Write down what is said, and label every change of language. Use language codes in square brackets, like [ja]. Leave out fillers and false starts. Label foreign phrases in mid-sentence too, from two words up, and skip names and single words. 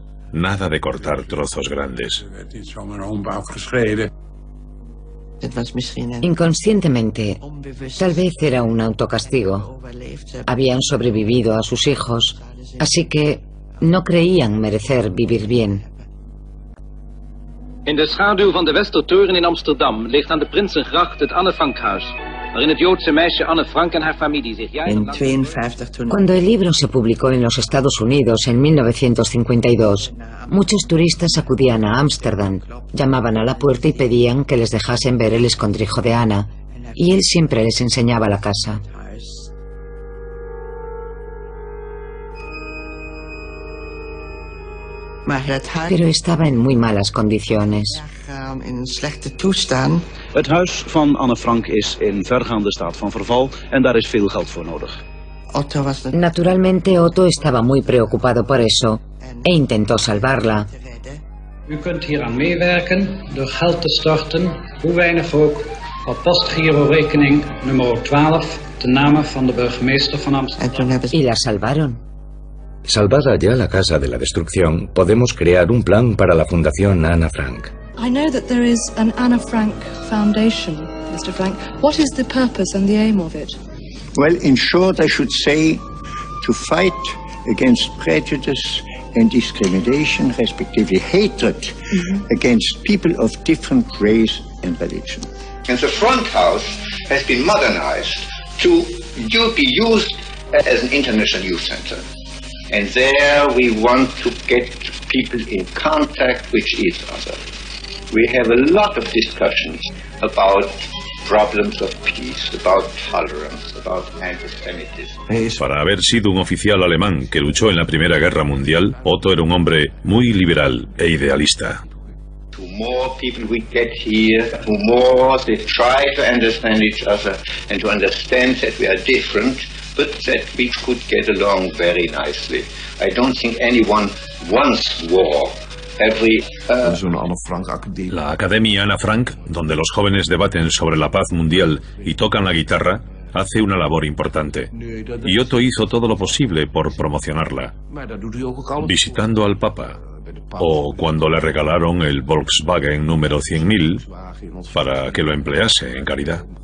[es] Nada de cortar trozos grandes. Inconscientemente, tal vez era un autocastigo. Habían sobrevivido a sus hijos, así que no creían merecer vivir bien. [nl] In de schaduw van de Westertoren in Amsterdam ligt aan de Prinsengracht het Anne Frankhuis, waarin het Joodse meisje Anne Frank en haar familie zich jarenlang... [es] Cuando el libro se publicó en los Estados Unidos en 1952, muchos turistas acudían a Ámsterdam, llamaban a la puerta y pedían que les dejasen ver el escondrijo de Ana, y él siempre les enseñaba la casa. Pero estaba en muy malas condiciones. [nl] Het huis van Anne Frank is in vergaande staat van verval en daar is veel geld voor nodig. [es] Naturalmente Otto estaba muy preocupado por eso e intentó salvarla. [nl] U kunt hier aan meewerken door geld te storten, hoe weinig ook, op postgirorekening nummer 12, ten name van de burgemeester van Amsterdam. [es] Y la salvaron. Salvada ya la casa de la destrucción, podemos crear un plan para la Fundación Ana Frank. [en] I know that there is an Anna Frank Foundation, Mr. Frank. What is the purpose and the aim of it? Well, in short, I should say to fight against prejudice and discrimination, respectively hatred, against people of different race and religion. And the front house has been modernized to be used as an international youth center. And there we want to get people in contact with each other. We have a lot of discussions about problems of peace, about tolerance, about anti-Semitism. [es] Para haber sido un oficial alemán que luchó en la Primera Guerra Mundial, Otto era un hombre muy liberal e idealista. [en] The more people we get here, the more they try to understand each other and to understand that we are different, but that we could get along very nicely. I don't think anyone wants war. [es] La Academia Ana Frank, donde los jóvenes debaten sobre la paz mundial y tocan la guitarra, hace una labor importante. Y Otto hizo todo lo posible por promocionarla, visitando al Papa, o cuando le regalaron el Volkswagen número 100.000 para que lo emplease en caridad.